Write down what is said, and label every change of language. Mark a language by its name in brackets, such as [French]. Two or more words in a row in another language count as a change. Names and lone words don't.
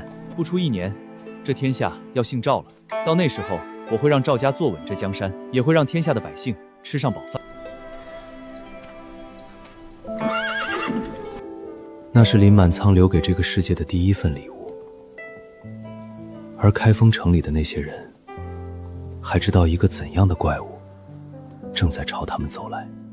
[Chinese] 不出1年，這天下要姓趙了。到那時候，我會讓趙家坐穩這江山，也會讓天下的百姓吃上飽飯。那是林滿倉留給這個世界的第一份禮物，而開封城裡的那些人，還知道一個怎樣的怪物正在朝他們走來。